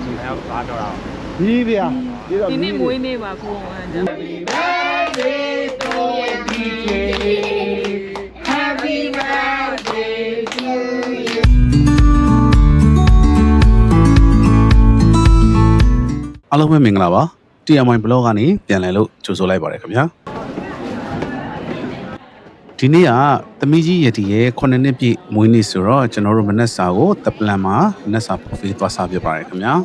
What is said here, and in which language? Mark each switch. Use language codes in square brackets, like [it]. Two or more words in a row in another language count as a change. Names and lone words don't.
[my] ဘာပြောတာ ဒီဗျာ ဒီနေ့မွေးနေ့ပါကိုဟန်ကြ [en] Happy birthday to DJ Happy birthday to you [my] အားလုံးပဲမင်္ဂလာပါ TMI blog ကနေပြန်လည်လို့ကြိုဆိုလိုက်ပါရခင်ဗျာဒီနေ့ကသမီးကြီးရတီရဲ့9နှစ်ပြည့်မွေးနေ့ဆိုတော့ကျွန်တော်တို့မနက်စာကိုတပလန်မှာမနက်စာပို့ပေးသွားစားပြပါရခင်ဗျာ